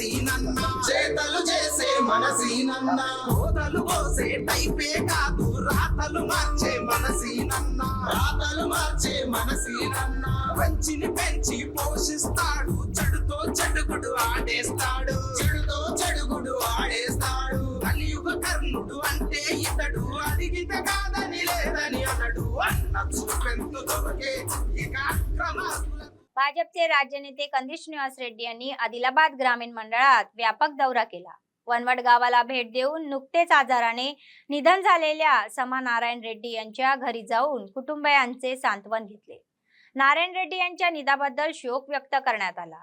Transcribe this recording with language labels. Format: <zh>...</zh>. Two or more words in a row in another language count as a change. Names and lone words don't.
<te>సీనన్న చేతలు చేసే మన సీనన్న కోతలు పోసే టైపే కాదు రాతలు మార్చే మన సీనన్న రాతలు మార్చే మన సీనన్న మంచిని పెంచి పోషిస్తాడు చెడుతో చెడుగుడు ఆడేస్తాడు చెడుతో చెడుగుడు ఆడేస్తాడు కలియుగ కర్ణుడు అంటే ఇతడు అడిగితే కాదని లేదని అనడు అన్న చూపెంతు దొరకే ఇక अक्रमार्कुल</te> <mr>भाजपचे राज्य नेते कंदिश निवास रेड्डी यांनी आदिलाबाद ग्रामीण मंडळात व्यापक दौरा केला. वनवड गावाला भेट देऊन नुकतेच आजाराने निधन झालेल्या समा नारायण रेड्डी यांच्या घरी जाऊन कुटुंबियांचे सांत्वन घेतले. नारायण रेड्डी यांच्या निधनाबद्दल शोक व्यक्त करण्यात आला.</mr>